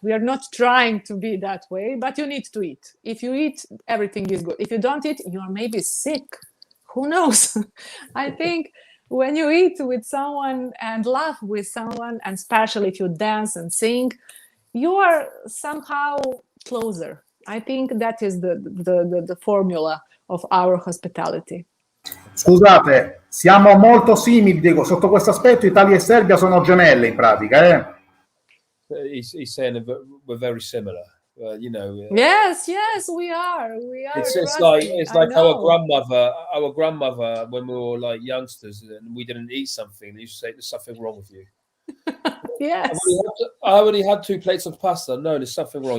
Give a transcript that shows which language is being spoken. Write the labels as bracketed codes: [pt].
[en] We are not trying to be that way, but you need to eat. If you eat, everything is good. If you don't eat, you are maybe sick. Who knows? I think when you eat with someone and laugh with someone, and especially if you dance and sing, you are somehow closer. I think that is the formula of our hospitality. [it] Scusate, siamo molto simili, dico, sotto questo aspetto Italia e Serbia sono gemelle in pratica, [en] He's saying we're very similar. You know. Yes, we are. It's like our grandmother when we were like youngsters and we didn't eat something. They used to say there's something wrong with you. Yes. I already had 2 plates of pasta. No, there's something wrong.